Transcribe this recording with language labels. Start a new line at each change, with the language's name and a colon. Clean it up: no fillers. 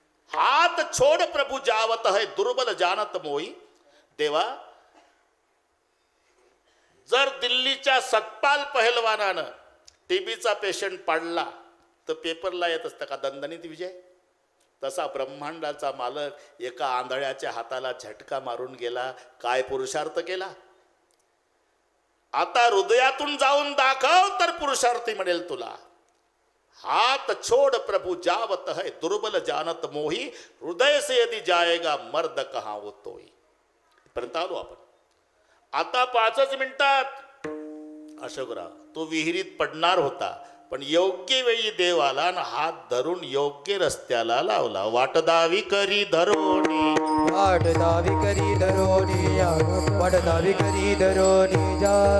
Hindi: हाथ छोड़ प्रभु जावत है दुर्बल जानत मोई. देवा
Marathi: जर दिल्लीच्या सतपाल पहलवानानं टीबीचा पेशंट पाडला तर पेपरला येत असतं का दणदणीत विजय? तसा ब्रह्मांडाचा मालक एका आंधळ्याच्या हाताला झटका मारून गेला. काय पुरुषार्थ केला? आता हृदयातून जाऊन दाखव तर पुरुषार्थी मिळेल तुला.
Hindi: हात छोड़ प्रभु जावत है, दुर्बल जानत मोही, हृदय से यदि जाएगा मर्द कहाँ वो तोही.
Marathi: पर्यंत आलो आपण. आता 5 मिनिटात अशोकराव तो विहिरीत पडणार होता, पण योग्य वेळी देव आला आणि हात धरून योग्य रस्त्याला लावला. वाट दावी करी धरोणी, वाट दावी करी धरोणी, वाट दावी करी धरोणी जा.